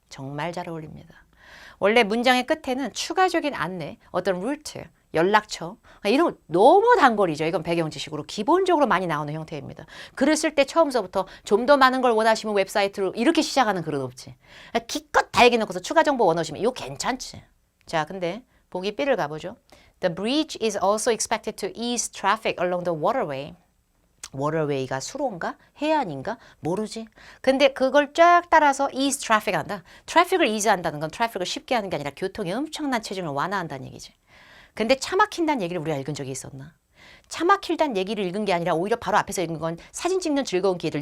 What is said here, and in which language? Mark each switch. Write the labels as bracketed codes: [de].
[ko] 정말 잘 어울립니다. 원래 문장의 끝에는 추가적인 안내, 어떤 루트, 연락처 이런 거 너무 단거리죠. 이건 배경 지식으로 기본적으로 많이 나오는 형태입니다. 글을 쓸 때 처음서부터 좀 더 많은 걸 원하시면 웹사이트로 이렇게 시작하는 글은 없지. 기껏 다 얘기해놓고서 추가 정보 원하시면 이거 괜찮지. 자, 근데 보기 B를 가보죠. [en] The bridge is also expected to ease traffic along the waterway. [ko] 워터웨이가 수로인가? 해안인가? 모르지. 근데 그걸 쫙 따라서 ease traffic 한다. 트래픽을 ease한다는 건 트래픽을 쉽게 하는 게 아니라 교통의 엄청난 체증을 완화한다는 얘기지. 근데 차 막힌다는 얘기를 우리가 읽은 적이 있었나? 차 막힐다는 얘기를 읽은 게 아니라 오히려 바로 앞에서 읽은 건 사진 찍는 즐거운 기회들.